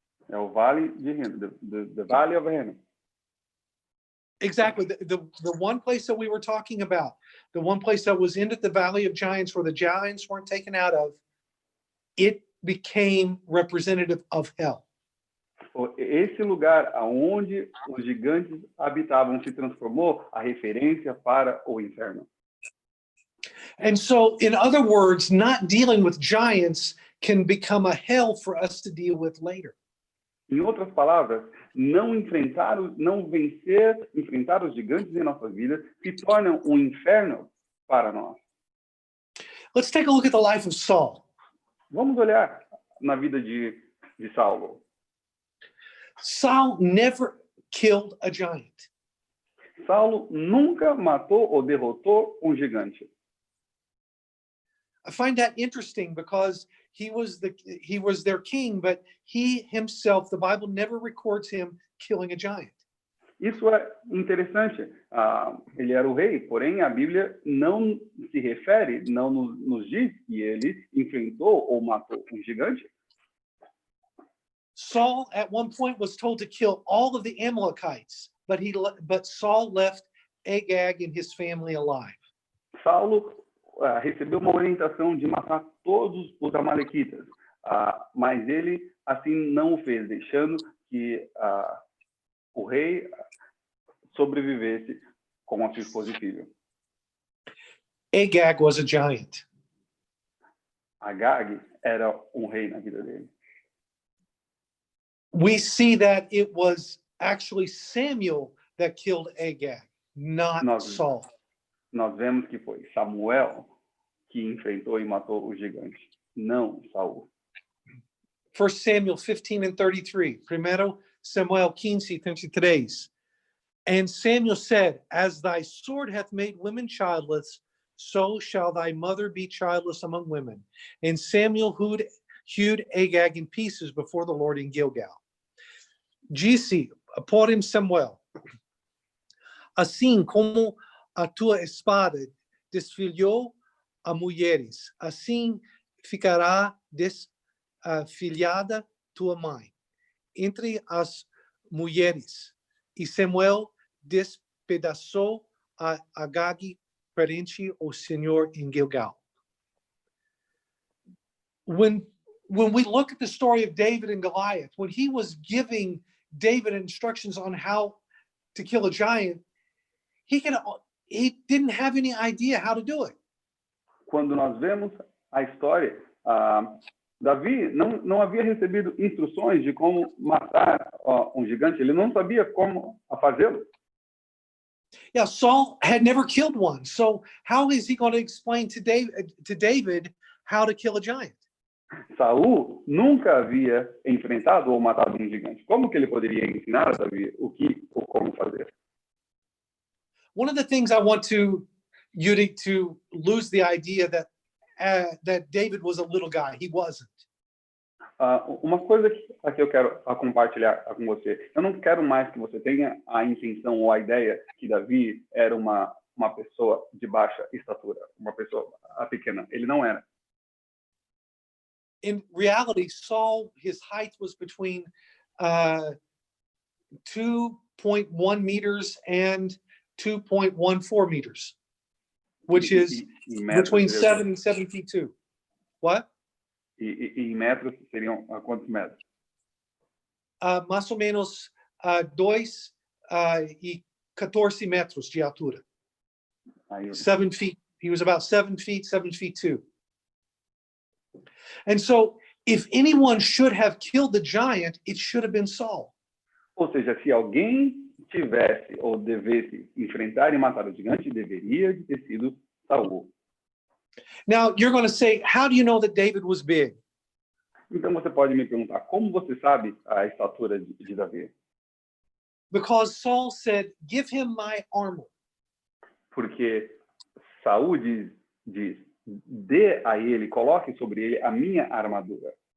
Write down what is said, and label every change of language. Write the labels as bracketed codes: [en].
[pt] É o vale de Hena, [en] the valley of Hena. Exactly. The one place that we were talking about, the one place that was in the Valley of Giants where the giants weren't taken out of, it became representative of hell. [pt] Esse lugar aonde os gigantes habitavam se transformou a referência para o inferno. [en] And so, in other words, not dealing with giants can become a hell for us to deal with later. [pt] Em outras palavras, enfrentar os gigantes em nossas vidas se torna um inferno para nós. [en] Let's take a look at the life of Saul. [pt] Vamos olhar na vida de Saulo. [en] Saul never killed a giant. [pt] Saulo nunca matou ou derrotou um gigante. [en] I find that interesting because he was their king, but he himself, the Bible never records him killing a giant. [pt] Isso é interessante. Ele era o rei, porém a Bíblia não se refere, não nos diz que ele enfrentou ou matou um gigante. [en] Saul at one point was told to kill all of the Amalekites, but Saul left Agag and his family alive. [pt] Saulo recebeu uma orientação de matar todos os amalequitas, mas ele assim não o fez, deixando que o rei sobrevivesse com a sua esposa e filho. [en] Agag was a giant. [pt] Agag era rei na vida dele. [en] We see that it was actually Samuel that killed Agag, not Saul. [pt] Nós vemos que foi Samuel que enfrentou e matou o gigante, não Saul. [en] 1 Samuel 15 and 33. [pt] Primero Samuel 15:33. [en] And Samuel said, as thy sword hath made women childless, so shall thy mother be childless among women. And Samuel hewed Agag in pieces before the Lord in Gilgal. [pt] Disse, porém, Samuel, assim como a tua espada desfilhou a mulheres, assim ficará desfilhada tua mãe entre as mulheres. E Samuel despedaçou a Agag perante o Senhor em Gilgal. [en] When we look at the story of David and Goliath, when he was giving David instructions on how to kill a giant, he didn't have any idea how to do it. [pt] Quando nós vemos a história, Davi não havia recebido instruções de como matar um gigante. Ele não sabia como fazê-lo. [en] Yeah, Saul had never killed one. So how is he going to explain to David how to kill a giant? [pt] Saul nunca havia enfrentado ou matado um gigante. Como que ele poderia ensinar a Davi o que ou como fazer? [en] One of the things I want you to lose the idea that David was a little guy. He wasn't. [pt] Uma coisa que eu quero compartilhar com você. Eu não quero mais que você tenha a intenção ou a ideia que Davi era uma pessoa de baixa estatura, uma pessoa pequena. Ele não era. [en] In reality, Saul, his height was between 2.1 meters and 2.14 meters, which is between 7 and 7 feet 2. What? [pt] E em metros seriam quantos metros? Mais ou menos 2 e 14 metros de altura. [en] 7 feet. He was about 7 feet, 7 feet 2. And so, if anyone should have killed the giant, it should have been Saul. [pt] Ou seja, se alguém tivesse ou devesse enfrentar e matar o gigante, deveria ter sido Saul. [en] Now, you're going to say, how do you know that David was big? [pt] Então você pode me perguntar, como você sabe a estatura de Davi? [en] Because Saul said, give him my armor. [pt] Porque Saul diz, dê a ele, coloque sobre ele a minha armadura.